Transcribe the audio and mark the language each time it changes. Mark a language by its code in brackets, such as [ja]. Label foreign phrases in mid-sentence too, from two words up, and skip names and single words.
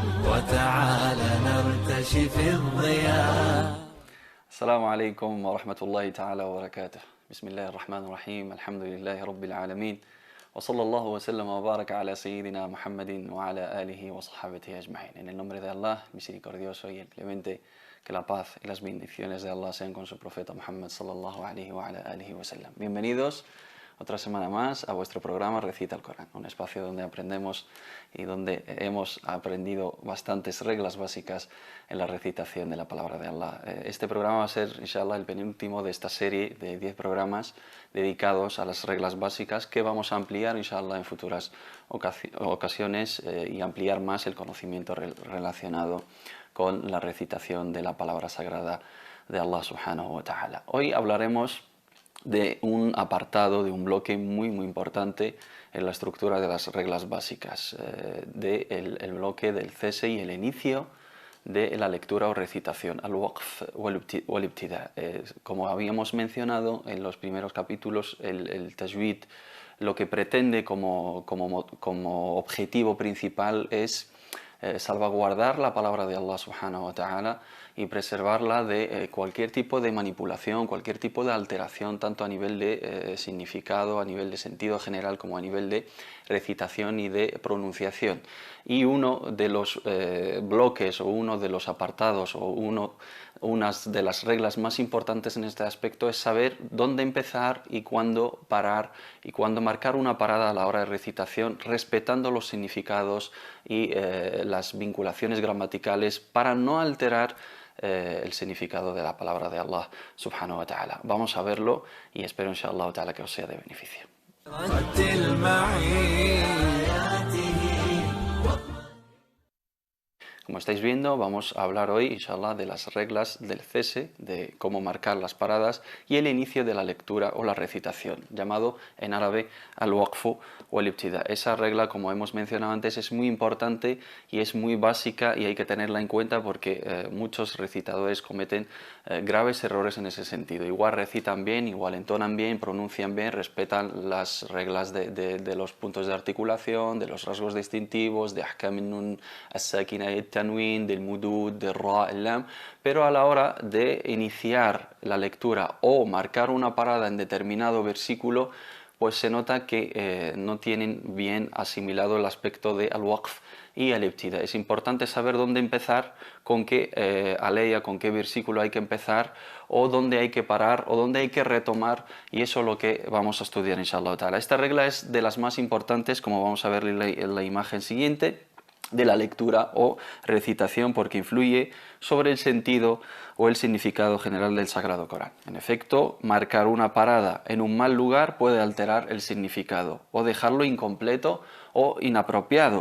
[ar] وتعالى نرتشي في الضياء. السلام عليكم ورحمة الله تعالى وبركاته. بسم الله الرحمن الرحيم. الحمد لله رب العالمين. وصلى الله وسلم وبارك على سيدنا Muhammadin وعلى آله وصحبه أجمعين. [es] En el nombre de Allah, misericordioso y el clemente, que la paz y las bendiciones de Allah sean con su profeta Muhammad [ar] صلى الله عليه وعلى آله وسلم. [es] Bienvenidos otra semana más a vuestro programa Recita el Corán, un espacio donde aprendemos y donde hemos aprendido bastantes reglas básicas en la recitación de la palabra de Allah. Este programa va a ser, inshallah, el penúltimo de esta serie de 10 programas dedicados a las reglas básicas que vamos a ampliar, inshallah, en futuras ocasiones y ampliar más el conocimiento relacionado con la recitación de la palabra sagrada de Allah [ar] سبحانه وتعالى. [es] Hoy hablaremos de un apartado, de un bloque muy importante en la estructura de las reglas básicas, el bloque del cese y el inicio de la lectura o recitación, [ar] الوقف والابتداء. [es] Como habíamos mencionado en los primeros capítulos, el tajwid lo que pretende como objetivo principal es salvaguardar la palabra de Allah [ar] سبحانه وتعالى [es] y preservarla de cualquier tipo de manipulación, cualquier tipo de alteración, tanto a nivel de significado, a nivel de sentido general, como a nivel de recitación y de pronunciación. Y uno de los bloques o uno de los apartados o unas de las reglas más importantes en este aspecto es saber dónde empezar y cuándo parar y cuándo marcar una parada a la hora de recitación, respetando los significados y las vinculaciones gramaticales para no alterar el significado de la palabra de Allah [ar] سبحانه وتعالى. [es] Vamos a verlo y espero [ar] إن شاء الله تعالى [es] que os sea de beneficio. Como estáis viendo, vamos a hablar hoy, inshallah, de las reglas del cese, de cómo marcar las paradas y el inicio de la lectura o la recitación, llamado en árabe al-waqfu o al-ibtida. Esa regla, como hemos mencionado antes, es muy importante y es muy básica y hay que tenerla en cuenta porque muchos recitadores cometen graves errores en ese sentido. Igual recitan bien, igual entonan bien, pronuncian bien, respetan las reglas de los puntos de articulación, de los rasgos distintivos, de [ar] أحكام النون الساكنة التنوين, [es] del mudud, del ra, el lam, pero a la hora de iniciar la lectura o marcar una parada en determinado versículo, pues se nota que no tienen bien asimilado el aspecto de al-waqf y al-ibtida. Es importante saber dónde empezar, con qué aleya, con qué versículo hay que empezar, o dónde hay que parar, o dónde hay que retomar, y eso es lo que vamos a estudiar, [ar] إن شاء الله تعالى. [es] Esta regla es de las más importantes, como vamos a ver en la imagen siguiente, de la lectura o recitación, porque influye sobre el sentido o el significado general del Sagrado Corán. En efecto, marcar una parada en un mal lugar puede alterar el significado o dejarlo incompleto o inapropiado.